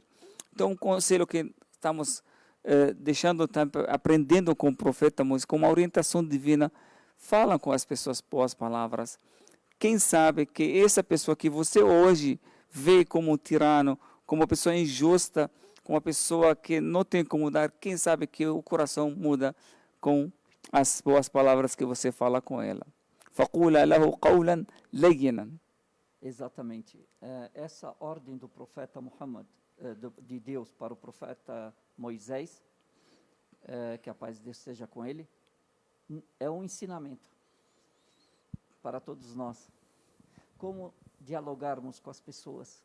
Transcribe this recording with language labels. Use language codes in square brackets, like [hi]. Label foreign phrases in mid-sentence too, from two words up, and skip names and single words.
[pt] Então, um conselho que estamos deixando, aprendendo com o profeta Moisés, com uma orientação divina, fala com as pessoas boas palavras. Quem sabe que essa pessoa que você hoje vê como um tirano, como uma pessoa injusta, como uma pessoa que não tem como mudar, quem sabe que o coração muda com as boas palavras que você fala com ela. [ar] فَقُولَا لَهُ قَوْلًا لَيِّنًا. [pt] Exatamente. Essa ordem do profeta Muhammad, de Deus para o profeta Moisés, que a paz de Deus esteja com ele, é um ensinamento para todos nós. Como dialogarmos com as pessoas.